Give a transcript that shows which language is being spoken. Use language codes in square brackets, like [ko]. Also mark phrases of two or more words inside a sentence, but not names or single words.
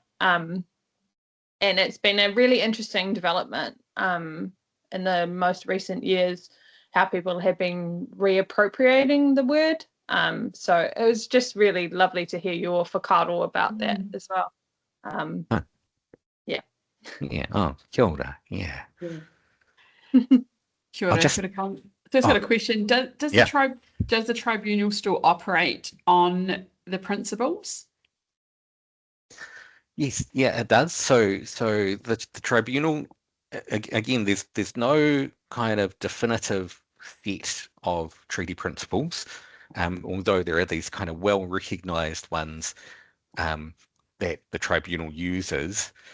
[en] And it's been a really interesting development in the most recent years, how people have been reappropriating the word. So it was just really lovely to hear your whakaaro about that as well. Yeah. Yeah. Oh, [mi] kia ora. [en] Yeah. [mi] Kia ora. [en] Just got a question. Does the tribunal still operate on the principles? Yes, yeah, it does. So the tribunal, again, there's no kind of definitive set of treaty principles, although there are these kind of well-recognized ones that the tribunal uses.